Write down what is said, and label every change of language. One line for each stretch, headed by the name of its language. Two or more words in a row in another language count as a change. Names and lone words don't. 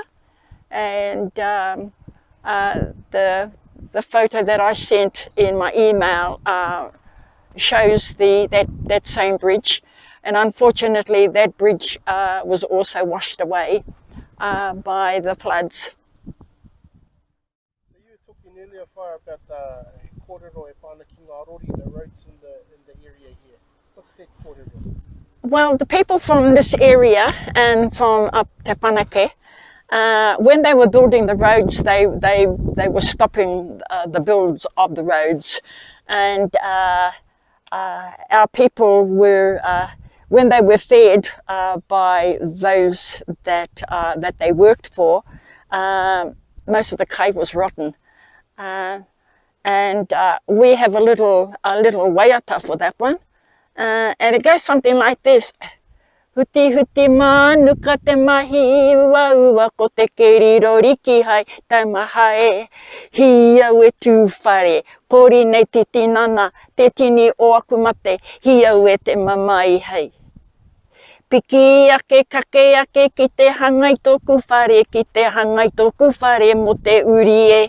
English: And the photo that I sent in my email shows that same bridge. And unfortunately, that bridge was also washed away by the floods. So you were talking earlier, Whare, about the
Māori: kōrero e pāna ki ngā rori,
English: the roads in the area here. What's that kōrero? Well, the people from this area and from up Te Whanake, when they were building the roads, they were stopping the builds of the roads. And our people were, when they were fed by those that they worked for, most of the kai was rotten. And we have a little waiata for that one. And it goes something like this.
Māori: Huti huti mā nuka te mahi ua ua ko te keriro riki hai tai mahae. Hia ue tū whare, kori nei te tinana, te tini o aku mate, hia ue te mamai hei. Piki ake kake ake ki te hangai tōku whare, ki te hangai tōku whare mo te urie.